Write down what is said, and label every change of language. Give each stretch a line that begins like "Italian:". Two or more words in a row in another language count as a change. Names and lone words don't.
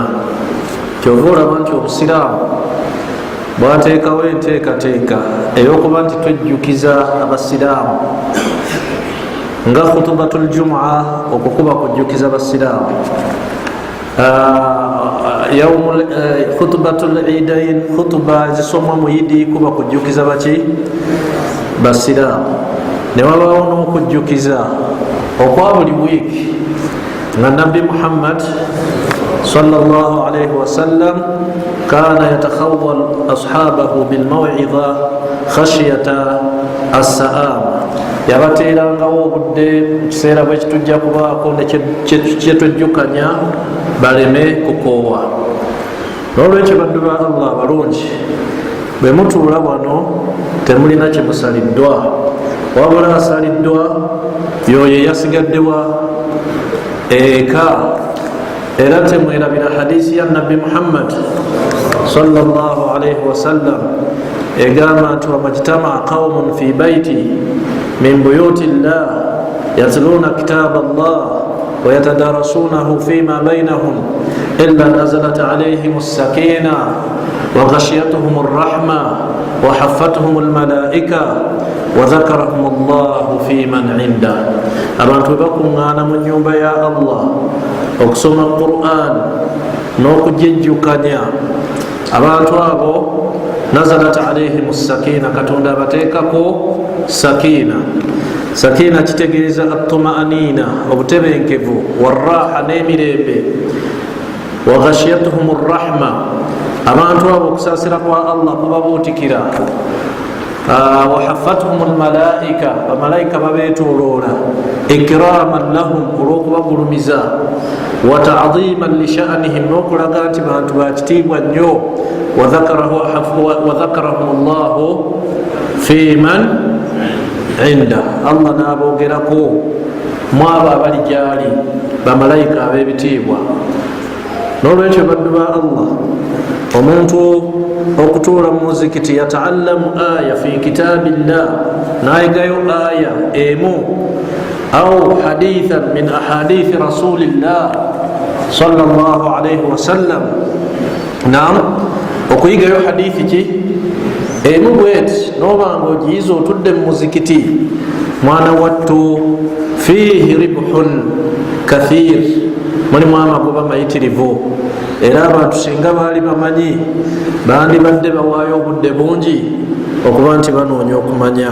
Ganda: Kyova olaba nti obusiraamu bwateekawo enteekateeka ey'okuba nti twejjukiza abasiraamu nga
Arabic: خطبة الجمعة,
Ganda: okukuba kujjukiza abasiraamu,
Arabic: خطبة العيدين,
Ganda: khutuba ezisomwa mu idi kuba kujjukiza baki basiraamu. Ne wabaawo n'okujjukiza okwa buli wiiki nga nabbi Muhammad
Arabic: صلى الله عليه وسلم كان يتخول أصحابه بالموعظة خشية السآمة,
Ganda: yabateerangawo obudde mu kiseera bwe kitujja kubaako kyetwejjukanya baleme kukoowa. N'olwekyo baddu ba Allah abalungi, bwe mutuula wano temulina kyemusaliddwa, wabula asaliddwa yoyo yasigaddewa eka. Era temwerabira hadisi ya nabbi Muhammad
Arabic: صلى الله عليه وسلم
Ganda: egamba nti
Arabic: وما اجتمع قوم في بيت من بيوت الله يتلون كتاب الله ويتدارسونه فيما بينهم إلا نزلت عليهم السكينة وغشيتهم الرحمة وحفتهم الملائكة وذكرهم الله فيمن عنده.
Ganda: Abantu bakuŋŋaana mu nnyumba ya Allah okusoma Quran n'okujejjukanya, abantu abo
Arabic: نزلت عليهم السكينة,
Ganda: katonda abateekako sakina. Sakina kitegeeza at-tumaanina, obutebenkevu, warraha n'emirembe,
Arabic: وغشيتهم الرحمة,
Ganda: abantu abo okusaasira kwa Allah kubabuutikira,
Arabic: وحفتهم الملائكة,
Ganda: bamalayika babeetooloola,
Arabic: إكراما لهم,
Ganda: olw'okubagulumiza,
Arabic: وتعظيما لشأنهم,
Ganda: n'okulaga nti bantu bakitiibwa nnyo,
Arabic: وذكرهم الله فيمن عنده,
Ganda: Allah n'aboogerako mu abo abali gyali, bamalayika ab'ebitiibwa. N'olwekyo baddu ba Allah, omuntu okutuula mu muzikiti yataallamu aya
Arabic: في كتاب الله,
Ganda: nayigayo aya emu
Arabic: أو حديثا من أحاديث رسول الله صلى الله عليه وسلم.
Ganda: Naam, okuyigayo hadithi ki emu bweti noba nga ogiyiza otudde mu muzikiti, mwana wattu
Arabic: فيه ربح كثير,
Ganda: mulimu amagoba mayitirivu. Era abantu singa baali bamanyi bandibadde bawaayo obudde bungi okuba nti banoonya okumanya.